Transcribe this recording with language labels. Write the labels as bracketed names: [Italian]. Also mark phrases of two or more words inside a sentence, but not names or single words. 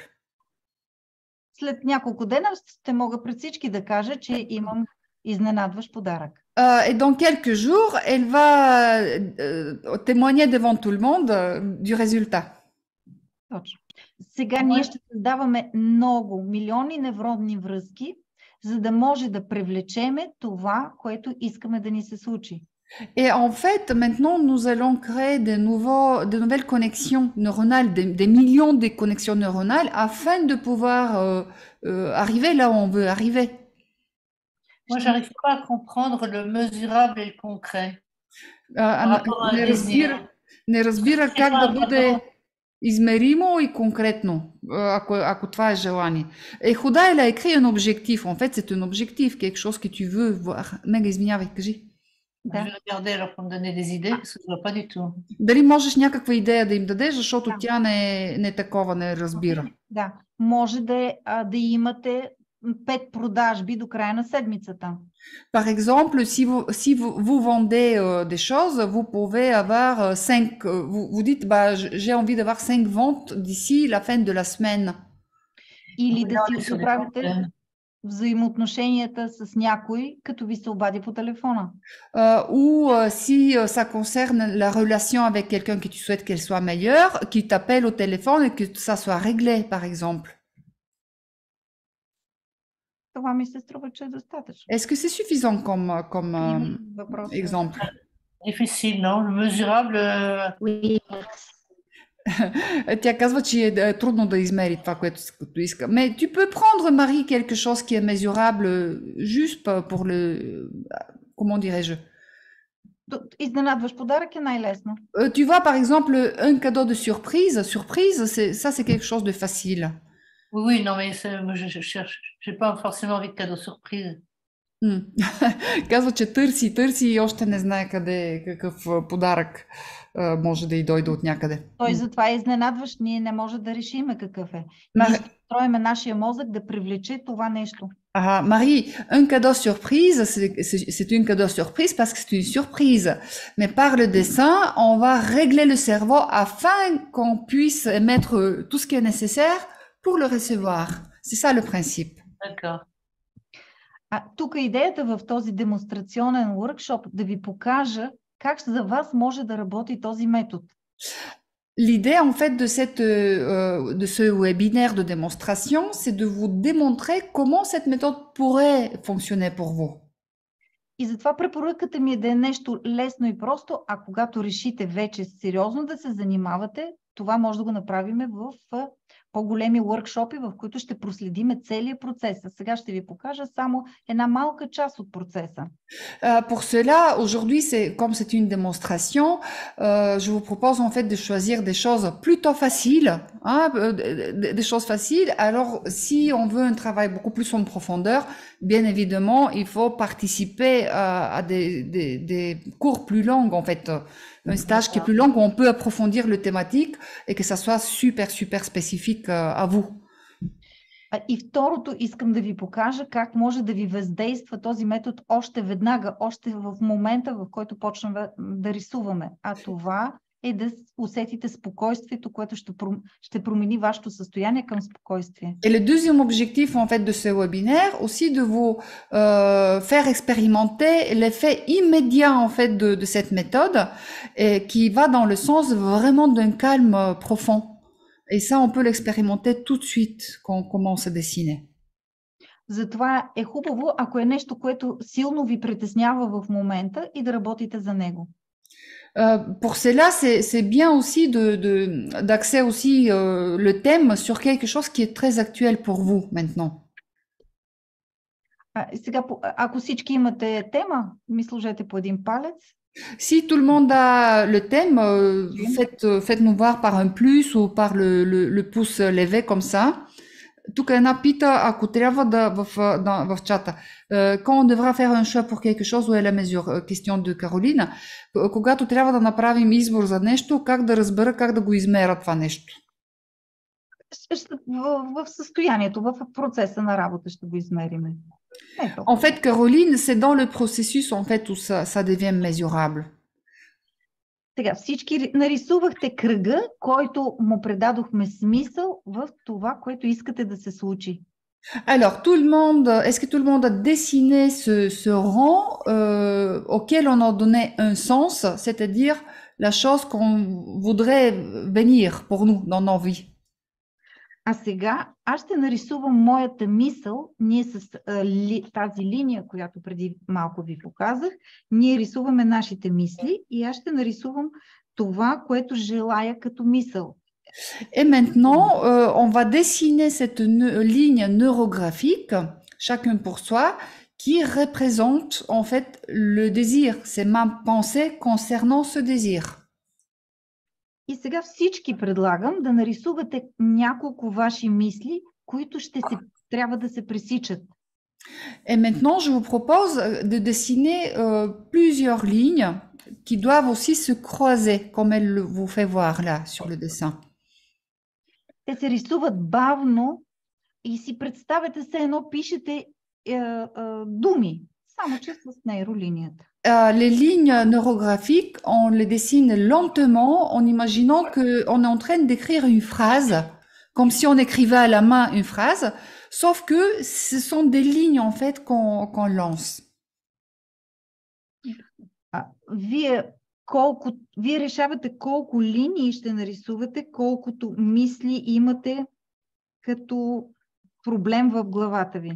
[Bulgarian] След няколко дена ще мога пред всички да кажа, че имам изненадващ подарък. [French] Et dans quelques jours, elle va témoigner devant tout le monde du résultat. [Bulgarian] Точно. Сега ние ще създаваме много, милиони невронни връзки, за да може да привлечеме това, което искаме да ни се случи. [French] Et en fait, maintenant, nous allons créer de nouvelles connexions neuronales, des millions de connexions neuronales, afin de pouvoir arriver là où on veut arriver. Moi, j'arrive pas à comprendre le mesurable et le concret. [Bulgarian] Не разбира как да бъде измеримо и конкретно, ако това е желание. Хода, [French] elle a écrit un objectif. En fait, c'est un objectif, quelque chose que tu veux voir. [Bulgarian] Мега, извинявай, кажи. Да. [French] Je vais regarder alors pour me donner des idées, parce que je vois pas du tout. [Bulgarian] Дали можеш някаква идея да им дадеш, защото тя не такова не разбира. Да, може да имате 5 продажби до края на седмицата. [French] Par exemple, si vous vendez des choses, vous pouvez avoir 5, vous dites, j'ai envie d'avoir 5 ventes d'ici la fin de la semaine. [Bulgarian] Или да си оправите взаимоотношенията с някой, като ви се обади по телефона. [French] Ou si ça concerne la relation avec quelqu'un que tu souhaites qu'elle soit meilleure, qui t'appelle au téléphone et que ça soit réglé, par exemple. [Bulgarian] Това ми се струва, че е достатъчно. [French] Est-ce que c'est suffisant comme exemple? Difficile, non? Mesurable. Oui. [Bulgarian] Тя казва, че е трудно да измери това, което иска. [French] Mais tu peux prendre, Marie, quelque chose qui est mesurable juste pour le... Comment dirais-je? [Bulgarian] Изненадваш подарък е най-лесно. [French] Tu vois, par exemple, un cadeau de surprise. Surprise, ça, c'est quelque chose de facile. Oui, non, mais je cherche. J'ai pas forcément envie de cadeau surprise. [Bulgarian] Казва, че търси и още не знае къде, какъв подарък може да й дойде от някъде. Той затова е изненадващ. Ние не може да решиме какъв е. Ние строиме нашия мозък да привлече това нещо. [French] Marie, un cadeau surprise, c'est une cadeau surprise parce que c'est une surprise. Mais par le dessin, on va régler le cerveau afin qu'on puisse mettre tout ce qui est nécessaire pour le recevoir. C'est ça le principe. D'accord. [Bulgarian] Тук идеята в този демонстрационен workshop да ви покажа как за вас може да работи този метод. [French] L'idée en fait de ce webinaire de démonstration, c'est de vous démontrer comment cette méthode pourrait fonctionner pour vous. [Bulgarian] И затова препоръката ми е да е нещо лесно и просто, а когато решите вече сериозно да се занимавате, това може да го направим в по-големи workshop, в които ще проследиме целият процес. А сега ще ви покажа само една малка част от процеса. [French] Pour cela, aujourd'hui, comme c'est une démonstration, je vous propose en fait de choisir des choses plutôt faciles, hein, des choses faciles. Alors, si on veut un travail beaucoup plus en profondeur, bien évidemment, il faut participer à des cours plus longs, en fait, un stage qui est plus long où on peut approfondir le thématique et que ça soit super spécifique à vous. [Bulgarian] И второто, искам да ви покажа как може да ви въздейства този метод още веднага, още в момента, в който почнем да рисуваме. А това е да усетите спокойствието, което ще промени вашето състояние към спокойствие. [French] Et le deuxième objectif en fait de ce webinaire, aussi de vous faire expérimenter l'effet immédiat en fait de cette méthode, et qui va dans le sens vraiment d'un calme profond. Et ça, on peut l'expérimenter tout de suite quand on commence à dessiner. [Bulgarian] Затова е хубаво, ако е нещо, което силно ви притеснява в момента, и да работите за него. [French] Pour cela, c'est bien aussi d'axer aussi le thème sur quelque chose qui est très actuel pour vous maintenant. [Bulgarian] Сега, ако всички имате тема, ми сложете по един палец. [French] Si tout le monde a le thème, faites-nous voir par un plus ou par le pouce levé comme ça. [Bulgarian] Тук една пита, ако трябва в чата. [French] Quand on devra faire un choix pour quelque chose, où est la mesure? Question de Caroline. [Bulgarian] Когато трябва да направим избор за нещо, как да разбера как да го измеря това нещо? В състоянието, в процеса на работа ще го измериме. [French] En fait, Caroline, c'est dans le processus en fait où ça devient mesurable. [Bulgarian] Сега всички нарисувахте кръга, който му предадохме смисъл в това, което искате да се случи. [French] Alors, est-ce que tout le monde a dessiné ce rang auquel on a donné un sens, c'est-à-dire la chose qu'on voudrait venir pour nous dans nos vies? [Bulgarian] А сега аз ще нарисувам моята мисъл. Ние с тази линия, която преди малко ви показах, ние рисуваме нашите мисли и аз ще нарисувам това, което желая като мисъл. [French] Et maintenant, on va dessiner cette ligne neurographique, chacun pour soi, qui représente en fait le désir. C'est ma pensée concernant ce désir. [Bulgarian] И сега всички предлагам да нарисувате няколко ваши мисли, които трябва да се пресичат. [French] Et maintenant, je vous propose de dessiner plusieurs lignes qui doivent aussi se croiser, comme elle vous fait voir là sur le dessin. [Bulgarian] Те се рисуват бавно и си представете се едно пишете думи, само че с нейролинията. [French] Les lignes neurographiques, on les dessine lentement en imaginant qu'on est en train d'écrire une phrase, comme si on écrivait à la main une phrase, sauf que ce sont des lignes en fait qu'on lance. [Bulgarian] Вие решавате колко линии ще нарисувате, колкото мисли имате като проблем в главата ви.